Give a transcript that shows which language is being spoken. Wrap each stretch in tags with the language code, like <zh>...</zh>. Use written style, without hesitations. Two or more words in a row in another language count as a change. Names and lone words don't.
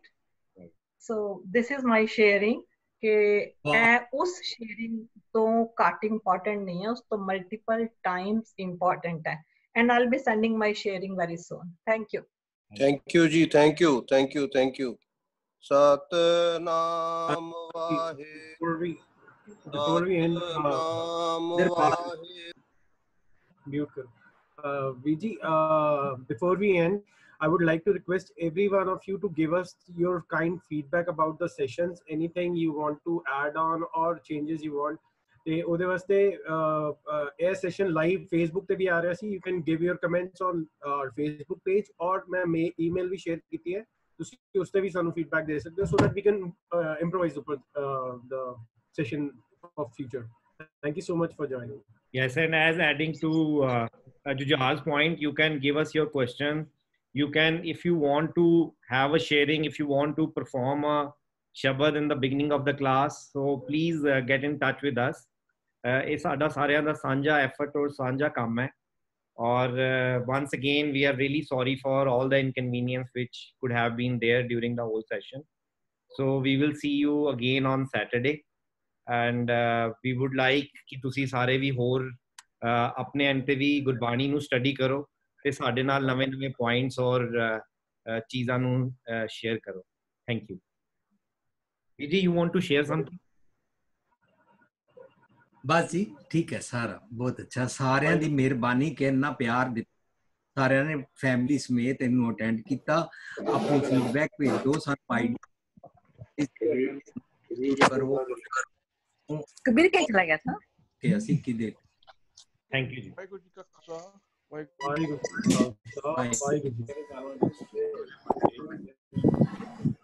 <en>so this is my sharing</en> <pa>ਕਿ ਇਹ ਉਸ ਸ਼ੇਅਰਿੰਗ ਤੋਂ ਘੱਟ ਇੰਪੋਰਟੈਂਟ ਨਹੀਂ ਹੈ, ਉਸ ਤੋਂ</pa> <en>multiple times</en> <pa>ਇੰਪੋਰਟੈਂਟ ਹੈ.</pa> <en>and I will be sending my sharing very soon. thank you</en> <pa>ਜੀ.</pa> <en>thank you.</en> <pa>ਸਤਨਾਮ ਵਾਹਿਗੁਰੂ.</pa> <en>Before we end, Viji, before we end, I would like to request every one of you to give us your kind feedback about the sessions. Anything you want to add on or changes you want,</en> <pa>ਤੇ ਉਹਦੇ ਵਾਸਤੇ ਇਹ ਸੈਸ਼ਨ ਲਾਈਵ ਫੇਸਬੁੱਕ ਤੇ ਵੀ ਆ ਰਿਹਾ ਸੀ।</pa> <en>you can give your comments on Facebook page,</en> <pa>ਔਰ ਮੈਂ ਈਮੇਲ ਵੀ ਸ਼ੇਅਰ ਕੀਤੀ ਹੈ, ਤੁਸੀਂ ਉਸ ਤੇ ਵੀ ਸਾਨੂੰ ਫੀਡਬੈਕ ਦੇ ਸਕਦੇ ਹੋ,</pa> <en>so that we can improvise the session of future. Thank you so much for joining. Yes, and as adding to Jujal's point, you can give us your questions. You can, if you want to have a sharing, if you want to perform a Shabad in the beginning of the class, so please get in touch with us.</en> <pa>ਇਹ ਸਾਡਾ ਸਾਰਿਆਂ ਦਾ ਸਾਂਝਾ ਐਫਰਟ ਔਰ ਸਾਂਝਾ ਕੰਮ ਹੈ, ਔਰ</pa> <en>once again we are really sorry for all the inconvenience which could have been there during the whole session. So we will see you again on Saturday, and we would like</en> <pa>ਕਿ ਤੁਸੀਂ ਸਾਰੇ ਵੀ ਹੋਰ ਆਪਣੇ ਐਂਡ ਤੇ ਵੀ ਗੁਰਬਾਣੀ ਨੂੰ ਸਟੱਡੀ ਕਰੋ ਤੇ ਸਾਡੇ ਨਾਲ ਨਵੇਂ ਪੁਆਇੰਟਸ ਔਰ ਚੀਜ਼ਾਂ ਨੂੰ ਸ਼ੇਅਰ ਕਰੋ।</pa> <en>thank you.</en> <pa>ਜੀ,</pa> <en>you want to share something?</en> <hi>बस जी ठीक है, सारा बहुत अच्छा,</hi> <pa>सारिਆਂ ਦੀ ਮਿਹਰਬਾਨੀ ਕਿ ਇੰਨਾ ਪਿਆਰ ਦਿੱਤਾ, ਸਾਰਿਆਂ ਨੇ ਫੈਮਿਲੀ ਸਮੇਤ ਇਹਨੂੰ ਅਟੈਂਡ ਕੀਤਾ। ਆਪਣੀ ਫੀਡਬੈਕ ਭੇਜ ਦਿਓ ਸਾਨੂੰ ਆਈਡੀ ਕਰੋ।</pa> <hi>कबीर क्या चला गया था</hi> <pa>ਕਿ ਅਸੀਂ ਕਿਦੇ।</pa> <en>thank you ਜੀ।</en> <pa>ਵਾਹਿਗੁਰੂ ਜੀ ਕਾ ਖਾਲਸਾ, ਵਾਹਿਗੁਰੂ ਜੀ ਕੀ ਫਤਿਹ।</pa>